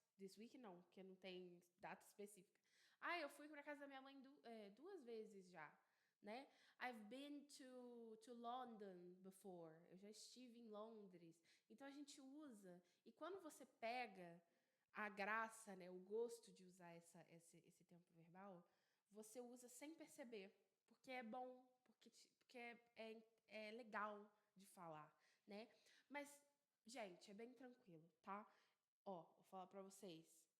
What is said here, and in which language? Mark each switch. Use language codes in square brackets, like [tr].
[en] This week [pt] não, porque não tem data específica. Eu fui pra casa da minha mãe 2 vezes já, né? [en] I've been to London before. [pt] Eu já estive em Londres. Então a gente usa. E quando você pega a graça, né, o gosto de usar esse tempo verbal, você usa sem perceber. Porque é bom, porque é legal de falar, né? Mas, gente, é bem tranquilo, tá? Vou falar pra vocês.